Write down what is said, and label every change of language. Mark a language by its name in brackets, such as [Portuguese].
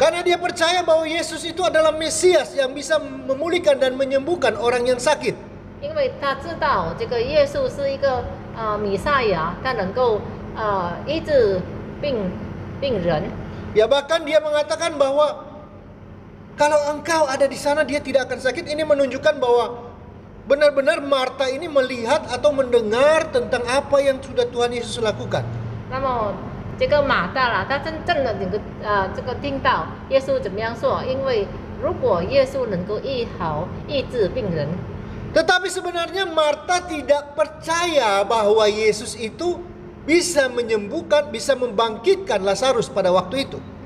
[Indonesian] Karena dia percaya bahwa Yesus itu adalah Mesias yang bisa memulihkan dan menyembuhkan orang yang sakit. [Chinese] 因为他知道这个耶稣是一个弥赛亚，他能够医治病人。 [Indonesian] Ya bahkan dia mengatakan bahwa kalau engkau ada di sana dia tidak akan sakit. Ini menunjukkan bahwa benar-benar Marta ini melihat atau mendengar tentang apa yang sudah Tuhan Yesus lakukan. [Chinese] 那么这个马大啦，他真正的这个听到耶稣怎么样说？因为如果耶稣能够医治病人， [Indonesian] Tetapi sebenarnya Marta tidak percaya bahwa Yesus itu bisa menyembuhkan, bisa membangkitkan Lazarus pada waktu itu.